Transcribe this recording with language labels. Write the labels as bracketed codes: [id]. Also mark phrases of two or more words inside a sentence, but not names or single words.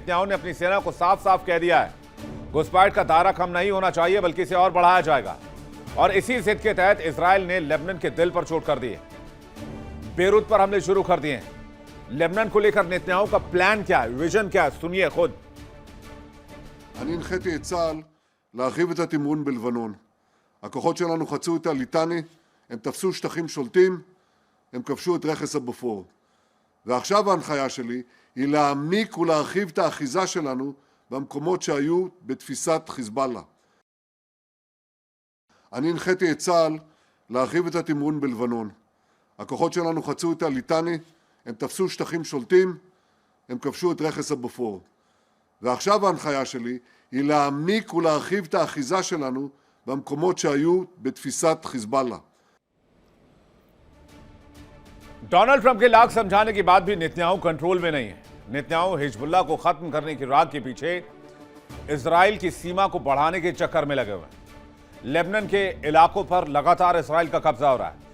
[hi] नेतन्याहू ने अपनी सेना को साफ साफ कह दिया है, घुसपैठ का दायरा कम नहीं होना चाहिए बल्कि इसे और बढ़ाया जाएगा। और इसी जिद के तहत इजराइल ने लेबनान के दिल पर चोट कर दी है। बेरूत पर हमले शुरू कर दिए हैं। लेबनान को लेकर नेतन्याहू का प्लान क्या है, विजन क्या है, सुनिए खुद। [he] אני הנחיתי את צה"ל להרחיב את התמרון בלבנון. הכוחות שלנו חצו את הליטני, הם תפסו שטחים שולטים, הם כבשו את רכס הבופור. ועכשיו ההנחיה שלי היא להעמיק ולהרחיב את האחיזה שלנו במקומות שהיו בתפיסת חיזבאללה. אני הנחיתי את צה"ל להרחיב את התמרון בלבנון. הכוחות שלנו חצו את הליטני, הם תפסו שטחים שולטים, הם כבשו את רכס הבופור. ועכשיו ההנחיה שלי היא להעמיק ולהרחיב את האחיזה שלנו במקומות שהיו בתפיסת חיזבאללה. [hi] डोनाल्ड ट्रंप के लाख समझाने के बाद भी नेतन्याहू कंट्रोल में नहीं है। नेतन्याहू हिजबुल्लाह को खत्म करने की राग के पीछे इजराइल की सीमा को बढ़ाने के चक्कर में लगे हुए हैं। लेबनान के इलाकों पर लगातार इजराइल का कब्जा हो रहा है।